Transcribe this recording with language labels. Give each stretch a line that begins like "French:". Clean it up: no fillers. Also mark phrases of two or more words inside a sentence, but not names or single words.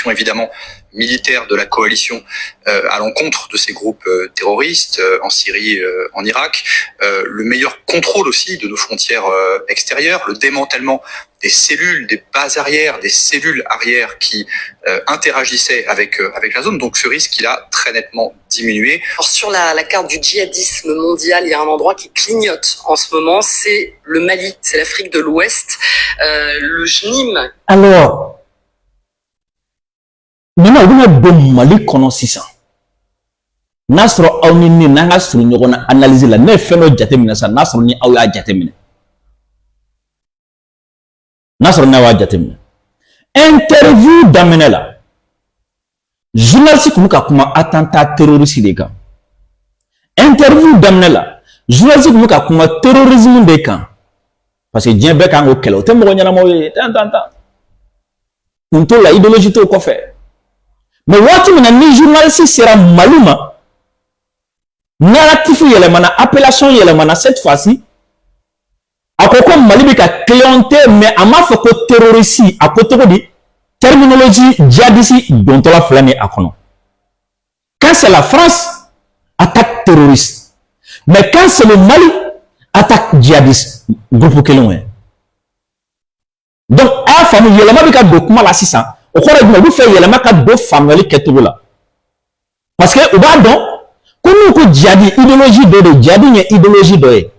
French: L'action évidemment militaire de la coalition à l'encontre de ces groupes terroristes en Syrie, en Irak, le meilleur contrôle aussi de nos frontières extérieures, le démantèlement des cellules, des bases arrières, des cellules arrières qui interagissaient avec la zone. Donc ce risque, il a très nettement diminué. Alors, sur la carte du djihadisme mondial, il y a un endroit qui clignote en ce moment, c'est le Mali, c'est l'Afrique de l'Ouest, le JNIM. Alors, maintenant, on a bon Mali
Bambara: kɔnɔ sisan. N'a sɔrɔ aw ni ne n'an ka surun ɲɔgɔn na analyse la, ne ye fɛn dɔ jateminɛ sisan, n'a sɔrɔ ni aw y'a jateminɛ. N'a sɔrɔ n'aw y'a jateminɛ. Interview daminɛ la, journaliste kun bɛ ka kuma
French: attentat terroriste
Bambara: de kan. Interview daminɛ la, journaliste kun bɛ ka kuma terrorisme de kan.
French: Parce que
Bambara: diɲɛ bɛɛ kan k'o kɛlɛ, o tɛ mɔgɔ ɲɛnamaw ye, tan. Kun t'o la, idéologie t'o kɔfɛ. Mais waati min na ni journaliste sera Mali ma, narratif yɛlɛmana, appellation yɛlɛmana
French: cette fois-ci,
Bambara: a ko ko Mali bɛ ka clienté, mais a m'a fɔ ko terroriste, a ko cogo di
French: terminologie djihadiste
Bambara: dontɔla filɛ nin a kɔnɔ.
French: Quand c'est la France, attaque terroriste. Mais quand c'est le Mali, attaque djihadiste, groupe
Bambara: kelen ye. Donc a y'a faamu yɛlɛma bɛ ka don kuma la sisan, o kɔrɔ ye jumɛn? U bɛ fɛ yɛlɛma ka don faamuyali kɛcogo la.
French: Parce que
Bambara: u b'a dɔn ko n'u ko djihadi, idéologie dɔ de, djihadi ye idéologie dɔ ye.